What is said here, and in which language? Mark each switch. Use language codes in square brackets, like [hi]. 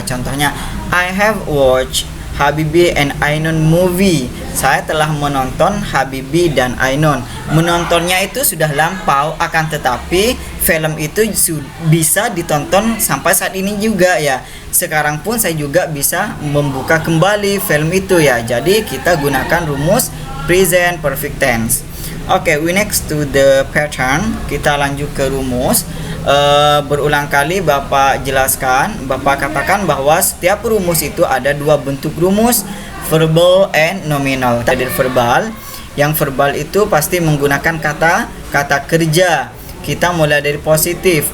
[id] Contohnya, [en] I have watched Habibie and Ainun movie. [id] Saya telah menonton Habibie dan Ainun. Menontonnya itu sudah lampau, akan tetapi film itu bisa ditonton sampai saat ini juga, ya. Sekarang pun saya juga bisa membuka kembali film itu, ya. Jadi kita gunakan rumus present perfect tense. [en] Oke, we next to the pattern. [id] Kita lanjut ke rumus. Berulang kali Bapak katakan bahwa setiap rumus itu ada dua bentuk rumus, verbal and nominal. Tadi verbal, yang verbal itu pasti menggunakan kata kerja. Kita mulai dari positif.